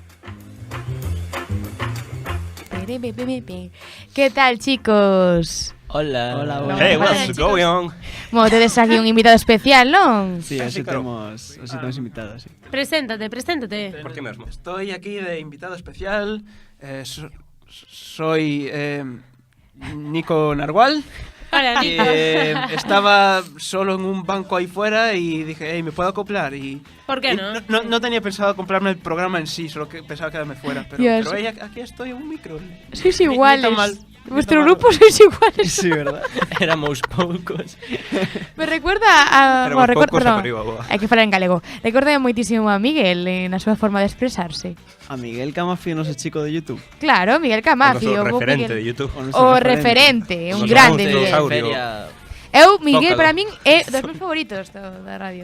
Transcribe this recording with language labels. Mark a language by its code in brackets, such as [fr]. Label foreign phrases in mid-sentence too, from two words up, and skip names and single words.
[es] ¿Qué tal, chicos? Hola. [en] Hey, what's going on? [gl] Bueno, tedes aquí un invitado especial, non? [es] Sí, así tenemos invitados. Sí. Preséntate. ¿Por qué mismo? Estoy aquí de invitado especial. Soy Nico Narwal. Hola, Nico. Estaba solo en un banco ahí fuera y dije, hey, ¿me puedo acoplar? ¿Por qué no? No tenía pensado comprarme el programa en sí, solo que pensaba quedarme fuera. Pero aquí estoy en un micro. Sois iguales. Vuestro grupo sois iguales. Sí, ¿verdad? [gl] Éramos poucos. [es] Me recuerda a... Perdón, [gl] hai que falar en galego. Recorda moitísimo a Miguel na súa forma de expresarse. [es] A Miguel Camafio, no sé, chico de YouTube. Claro, Miguel Camafio. [gl] O referente de YouTube. O referente, un grande Miguel. Miguel, para min, é dos meus favoritos da radio.